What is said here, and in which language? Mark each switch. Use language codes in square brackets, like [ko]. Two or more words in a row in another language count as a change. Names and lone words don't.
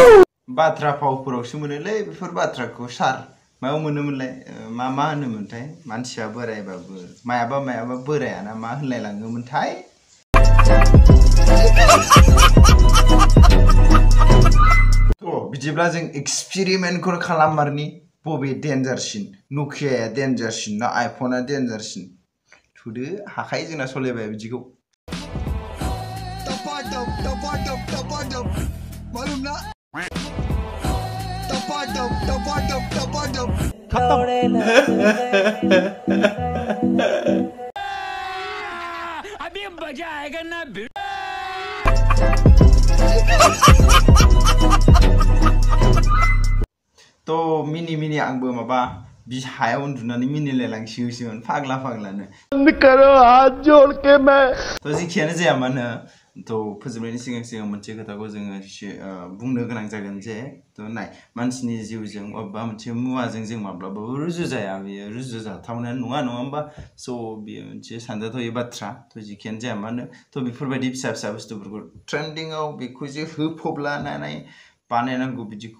[brx] बाथ्रा फावफोरावसो मोनोलै बेफोर बाथ्राखौ सार मायाव मोनोमोनलाय मा होनोमोनथाय मानसिया बोरायबाबो मायाबा बोरायाना मा होनलायलाङोमोनथाय बिदिब्ला जों एक्सपेरिमेन्टखौ खालाममारनि बबे डेन्जारसिन नकियाया डेन्जारसिन ना आइफना डेन्जारसिन थुदो हाखायो जोंना सलायबाय बिदिखौ [hi] मालूम ना अभी मजा आएगा ना [brx] तो मिनि आंबो माबा हायाव उन्दुनानै मिनिलायलांसिगोन फाग्लानो [hi] करो हाथ जोड़ के मैं [brx] तो जेखियानो जाया मानो तो फोजोबनायनि सिगां मोनसे खोथाखौ जोङो बुंनो गोनां जागोन जे तो नाय मानसिनि जिउजों अबेबा मोनसे मुवाजों जों माब्लाबाबो रुजुजाया बेयो रुजुजाथावनायानो नङा होमबा स' बेयो मोनसे सानजाथावै बाथ्रा तो जेखियानो जाया मानो तो बेफोरबायदि फिसा बुस्थुफोरखौ ट्रेन्डिंआव बेखौ जे होफबलानानै बानायनांगौ बिदिखौ